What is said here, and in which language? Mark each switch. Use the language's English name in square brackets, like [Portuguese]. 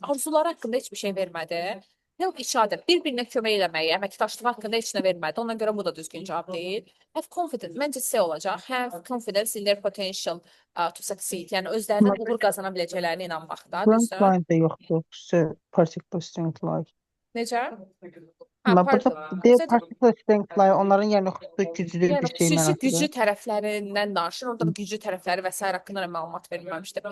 [Azerbaijani] Arzuları haqqında heç bir şey vermədi. [English] Help each other. [Azerbaijani] Bir-birinə kömək eləməyə, əməkdaşlığı haqqında heç nə vermədi. Ona görə bu da düzgün cavab deyil. [English] Have confidence. [Azerbaijani] Məncə C olacaq. [English] Have confidence in their potential to succeed. [Azerbaijani] Yəni özlərindən uğur qazana biləcəklərinə inanmaqda. Düzdür? Line də yoxdur. [English] Particular strength line. [Azerbaijani] Necə? Amma burada Pardon. deyə [English] particular strength line [Azerbaijani] onların yəni xüsusi güclü bir Yəni şey xüsusi güclü mənasıdır. tərəflərindən danışır. Orada da güclü tərəfləri və sair haqqında da məlumat verilməmişdir.